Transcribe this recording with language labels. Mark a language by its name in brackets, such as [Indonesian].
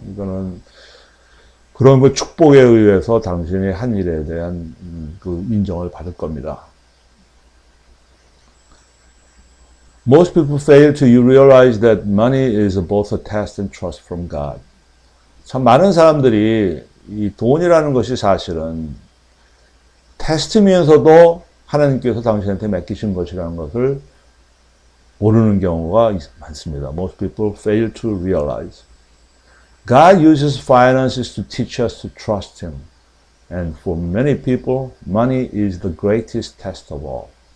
[Korean] 이거는 그런 그 축복에 의해서 당신이 한 일에 대한 그 인정을 받을 겁니다. [English] Most people fail to realize that money is both a test and trust from God. [Korean] 참 많은 사람들이 이 돈이라는 것이 사실은 테스트면서도 하나님께서 당신한테 맡기신 것이라는 것을 모르는 경우가 많습니다. [English] Most people fail to realize. God uses finances to teach us to trust Him. And for many people, money is the greatest test of all.